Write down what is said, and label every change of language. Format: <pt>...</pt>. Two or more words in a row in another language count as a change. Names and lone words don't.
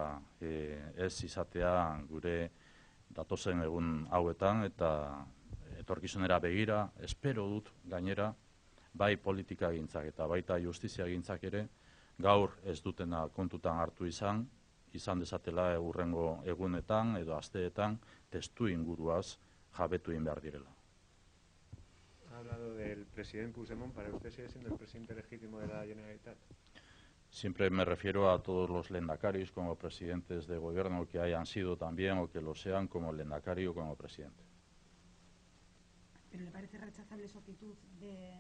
<eu>ez izatea gure datozen egun hauetan, eta etorkizunera begira, espero dut gainera, bai politika gintzak eta baita justizia gintzak ere, gaur ez dutena kontutan hartu izan dezatela hurrengo egunetan edo asteetan testu inguruaz jabetu egin behar direla.</eu> <es>Ha hablado del presidente Puigdemont. ¿Para usted sigue siendo el presidente legítimo de la Generalitat? Siempre me refiero a todos los lehendakaris como presidentes de gobierno que hayan sido también o que lo sean como lehendakari o como presidente. ¿Pero le parece rechazable su actitud de...?</es>